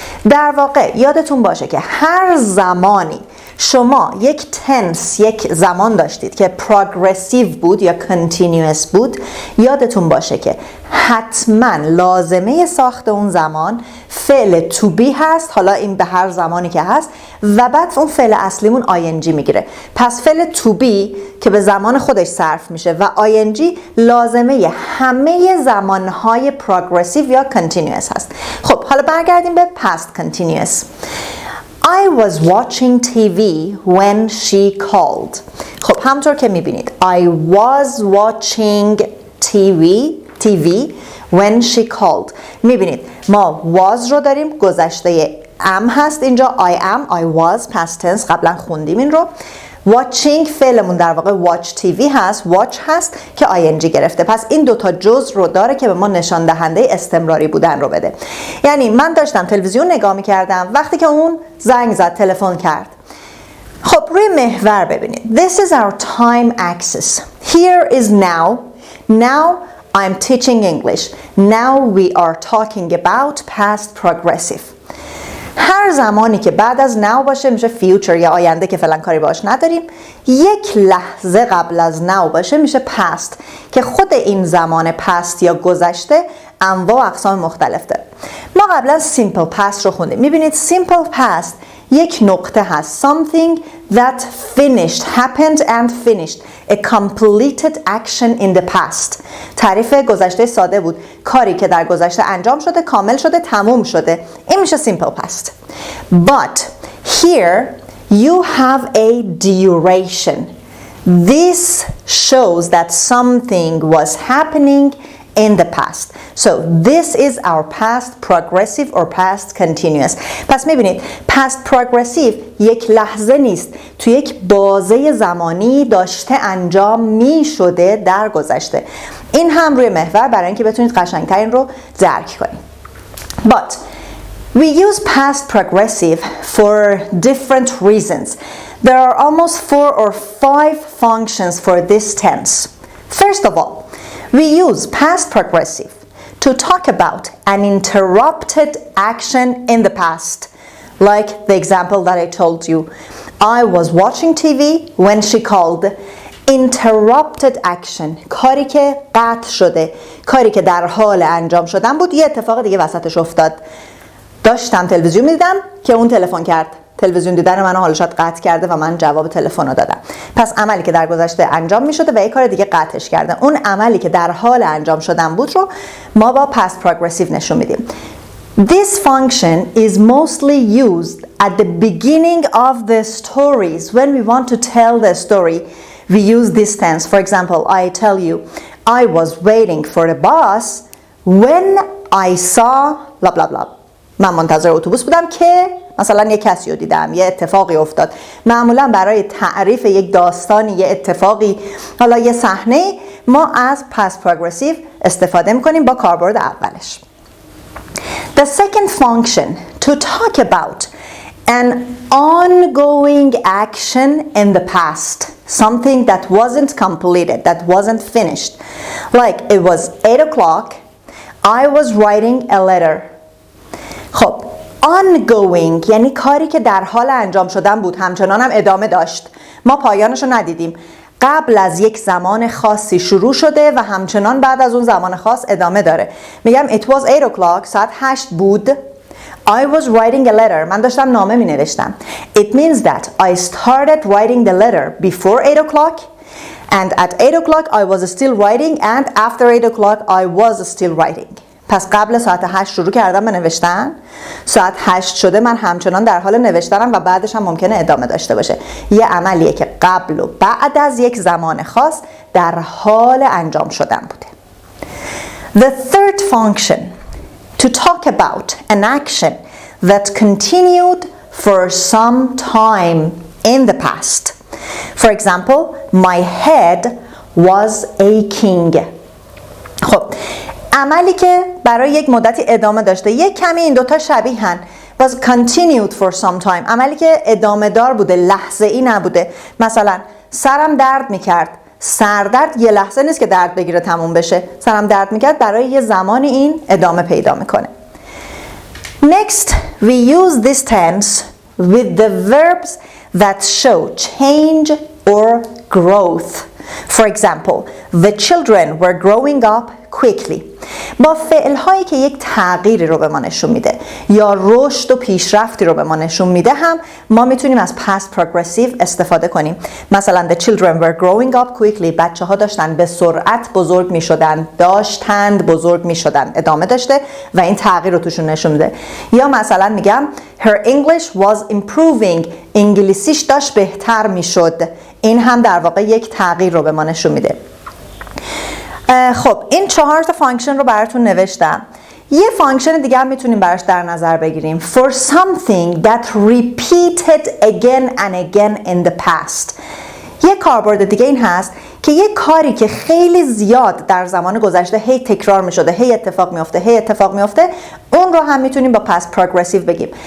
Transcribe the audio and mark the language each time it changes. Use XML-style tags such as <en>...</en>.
<fa>در واقع یادتون باشه که هر زمانی شما یک تنس، یک زمان داشتید که پروگرسیو بود یا کنتینیوس بود، یادتون باشه که حتما لازمه ساخت اون زمان فعل تو بی هست، حالا این به هر زمانی که هست، و بعد اون فعل اصلیمون آینجی میگیره. پس فعل تو بی که به زمان خودش صرف میشه و آینجی لازمه همه زمانهای پروگرسیو یا کنتینیوس هست. خب حالا برگردیم به past continuous.</fa> <en>I was watching TV when she called.</en> <fa>خب همطور که میبینید</fa> <en>I was watching TV when she called.</en> <fa>میبینید ما was رو داریم، گذشته am هست اینجا.</fa> <en>I am, I was past tense،</en> <fa>قبلا خوندیم این رو. watching فعلمون در واقع watch TV هست، watch هست که ing گرفته. پس این دوتا جزء رو داره که به ما نشان دهنده استمراری بودن رو بده. یعنی من داشتم تلویزیون نگاه می‌کردم وقتی که اون زنگ زد، تلفن کرد. خب روی محور ببینید.</fa> <en>This is our time axis. Here is now. Now I'm teaching English. Now we are talking about past progressive.</en> <fa>هر زمانی که بعد از now باشه میشه future یا آینده که فعلا کاری باش نداریم. یک لحظه قبل از now باشه میشه past که خود این زمان past یا گذشته انواع و اقسام مختلف داره. ما قبلا simple past رو خوندیم. میبینید simple past یک نقطه هست.</fa> <en>Something that finished, happened and finished. A completed action in the past.</en> <fa>تعریف گذشته ساده بود. کاری که در گذشته انجام شده، کامل شده، تموم شده. این میشه</fa> <en>simple past. But here you have a duration. This shows that something was happening in the past. So this is our past progressive or past continuous.</en> <fa>پس میبینید past progressive یک لحظه نیست، تو یک بازه زمانی داشته انجام می شده در گذشته. این هم روی محور برای اینکه بتونید قشنگتر این رو درک کنید.</fa> <en>But we use past progressive for different reasons. There are almost 4 or 5 functions for this tense. First of all, we use past progressive to talk about an interrupted action in the past. Like the example that I told you. I was watching TV when she called. Interrupted action.</en> <fa>کاری که قطع شده. کاری که در حال انجام شدن بود. یه اتفاق دیگه وسطش افتاد. داشتم تلویزیون میدیدم که اون تلفن کرد. تلویزیون دیدن منو حالا شاید قطع کرده و من جواب تلفن رو دادم. پس عملی که در گذشته انجام می شده و یک کار دیگه قطعش کرده. اون عملی که در حال انجام شدن بود رو ما با past progressive نشون میدیم.</fa> <en>This function is mostly used at the beginning of the stories. When we want to tell the story, we use this tense. For example, I tell you, I was waiting for the bus when I saw blah blah blah.</en> <fa>من منتظر اتوبوس بودم که مثلا یک کسی رو دیدم، یه اتفاقی افتاد. معمولا برای تعریف یک داستانی، یه اتفاقی، حالا یه صحنه، ما از past progressive استفاده میکنیم با کاربرد اولش.</fa> <en>The second function to talk about an ongoing action in the past, something that wasn't completed, that wasn't finished. Like it was 8 o'clock, I was writing a letter.</en> <fa>خب ongoing یعنی کاری که در حال انجام شدن بود، همچنان هم ادامه داشت. ما پایانش رو ندیدیم. قبل از یک زمان خاصی شروع شده و همچنان بعد از اون زمان خاص ادامه داره. میگم</fa> <en>it was 8 o'clock،</en> <fa>ساعت 8 بود.</fa> <en>I was writing a letter.</en> <fa>من داشتم نامه می نوشتم.</fa> <en>It means that I started writing the letter before 8 o'clock and at 8 o'clock I was still writing and after 8 o'clock I was still writing.</en> <fa>پس قبل ساعت 8 شروع کردم به نوشتن، ساعت 8 شده من همچنان در حال نوشتنم و بعدش هم ممکنه ادامه داشته باشه. یه عملیه که قبل و بعد از یک زمان خاص در حال انجام شدن بوده.</fa> <en>The third function to talk about an action that continued for some time in the past. For example, my head was aching.</en> <fa>خب عملی که برای یک مدتی ادامه داشته، یک کمی این دوتا شبیهن.</fa> <en>was continued for some time.</en> <fa>عملی که ادامه دار بوده، لحظه ای نبوده. مثلا سرم درد میکرد. سردرد یه لحظه نیست که درد بگیره تموم بشه. سرم درد میکرد برای یه زمانی این ادامه پیدا میکنه.</fa> <en>Next, we use this tense with the verbs that show change or growth. For example, the children were growing up quickly.</en> <fa>با فعل‌هایی که یک تغییری رو به ما نشون میده یا رشد و پیشرفتی رو به ما نشون میده هم ما میتونیم از past progressive استفاده کنیم.</fa> <en>مثلا the children were growing up quickly.</en> <fa>بچه ها داشتن به سرعت بزرگ میشدن، داشتند بزرگ میشدن، ادامه داشته و این تغییر رو توشون نشون میده. یا مثلا میگم</fa> <en>her English was improving.</en> <fa>انگلیسیش داشت بهتر میشد. این هم در واقع یک تغییر رو به ما نشون میده. خب این 4 تا فانکشن رو براتون نوشتم. یه فانکشن دیگه هم میتونیم براش در نظر بگیریم.</fa> <en>For something that repeated again and again in the past.</en> <fa>یه کاربرد دیگه این هست که یه کاری که خیلی زیاد در زمان گذشته هی تکرار میشده، هی اتفاق میفته، اون رو هم میتونیم با past progressive بگیم.</fa>